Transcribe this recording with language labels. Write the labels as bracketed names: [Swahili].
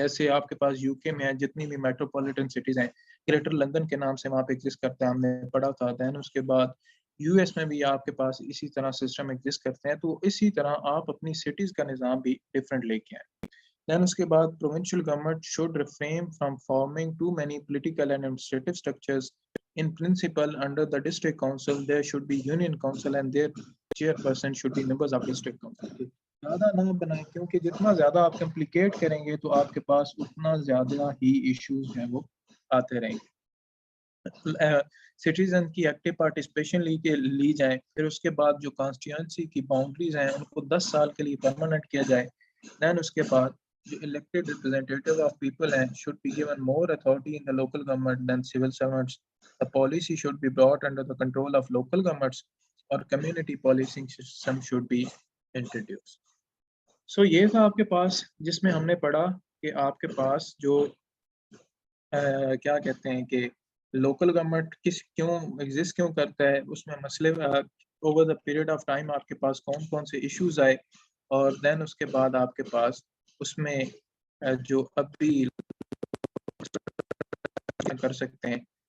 [Urdu] جیسے آپ کے پاس یو کے میں ہے جتنی بھی میٹروپولیٹن سٹیز ہیں, گریٹر لندن کے نام سے وہاں پہ ایگزسٹ کرتا ہے, ہم نے پڑھا تھا. دین اس کے بعد یو ایس میں بھی آپ کے پاس اسی طرح سسٹم ایگزسٹ کرتے ہیں, تو اسی طرح آپ اپنی سٹیز کا نظام بھی ڈفرینٹ لے کے آئیں. [English] Then اس کے بعد provincial government should refrain from forming too many political and administrative structures. In principle, under the district council, there should be union council and their chairperson should be members of district council. [Urdu] زیادہ نہ بنائیں کیونکہ جتنا زیادہ آپ complicate کریں گے تو آپ کے پاس اتنا زیادہ ہی ایشوز ہیں وہ آتے رہیں گے. سٹیزن کی ایکٹیو پارٹیسپیشن لی جائے. پھر اس کے بعد جو کانسٹیٹوئنسی کی باؤنڈریز ہیں ان کو 10 سال کے لیے پرماننٹ کیا جائے. [English] then [Urdu] اس کے بعد جو [English] elected representative of people ہیں should be given more authority in the local government than civil servants. The policy should be brought under the control of local governments or community policing system should be introduced. [Urdu] So یہ تھا آپ کے پاس جس میں ہم نے پڑھا کہ آپ کے پاس جو کیا کہتے ہیں کہ لوکل گورنمنٹ کیوں ایگزسٹ کیوں کرتا ہے, اس میں مسئلے [English] over the period of time [Urdu] آپ کے پاس کون کون سے ایشوز آئے, اور دین اس کے بعد آپ کے پاس اس میں جو ابھی کر سکتے ہیں.